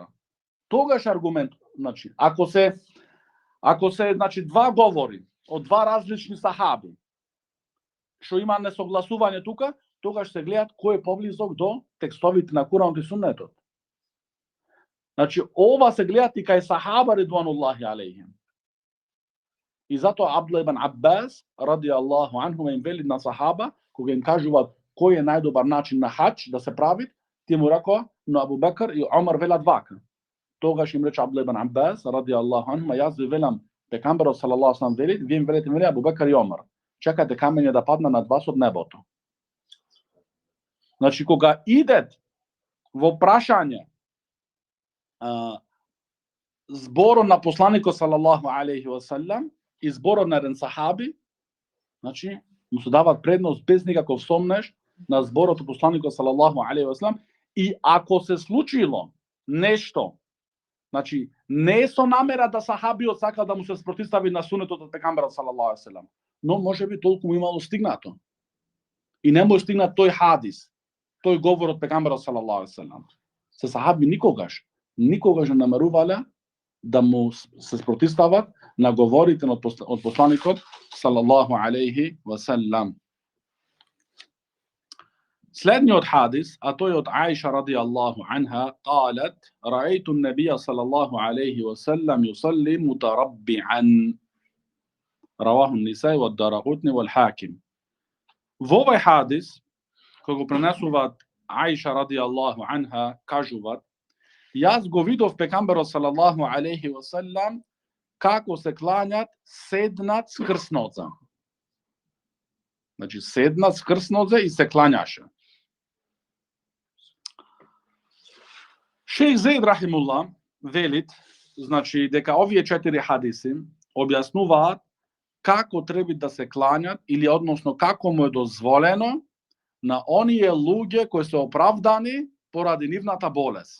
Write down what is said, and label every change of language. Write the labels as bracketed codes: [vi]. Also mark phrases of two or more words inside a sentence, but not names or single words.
[mk] Тогаш аргумент, значи, ако се значи два говори од два различни сахаби, што има несогласување тука, тогаш се гледат кој е поблизок до текстовите на Куранот и Суннетот. Значи, ова се гледат и кај сахаба [ar] رضوان الله عليهم. [mk] И затоа Абдулlah ибн Аббас, [ar] رضي الله عنه, [mk] им вели на сахаба, кога им кажуваат кој е најдобар начин на хаџ да се прави, ти му рекоа, но Абу Бекр и Омар велат вака. Тогаш им рече Абдулlah ибн Аббас, [ar] رضي الله عنه, [mk] јас ви велам, пекамберот [ar] صلى الله عليه وسلم [mk] вели, вие им велите ми Абу Бекр и Омар. Чекате камење да падна над вас од небото. Значи, кога идет во прашање зборот на посланикот [ar] صلى الله عليه وسلم [mk] и зборот на еден сахаби, значи, му се дават предност без никаков сомнеш на зборот на посланикот [ar] صلى الله عليه وسلم. [mk] И ако се случило нешто, значи, не е со намера да сахабиот сака да му се спротивстави на сунетот од пекамберот [ar] صلى الله عليه وسلم, [mk] но може би толку му имало стигнато. И не му стигнат тој хадис, тој говор од пекамберот [ar] صلى الله عليه وسلم. [mk] Се сахаби никогаш не намерувале да му се спротивстават на говорите од посланикот [ar] صلى الله عليه وسلم. [mk] Следниот хадис, а тој од [ar] Аиша رضي الله عنها, قالت: رأيت النبي صلى الله عليه وسلم يصلي متربعا. رواه النساء والدارقطني والحاكم. [mk] Во овој хадис, кој го пренесуваат Аиша [ar] رضي الله عنها, [mk] кажуваат: јас го видов пекамберот [ar] صلى الله عليه وسلم [mk] како се клањат седнат скрсноце. Значи седнат скрсноце и се клањаше. Шейх Зейд рахимуллах велит, значи дека овие 4 хадиси објаснуваат како треба да се клањат или односно како му е дозволено на оние луѓе кои се оправдани поради нивната болест.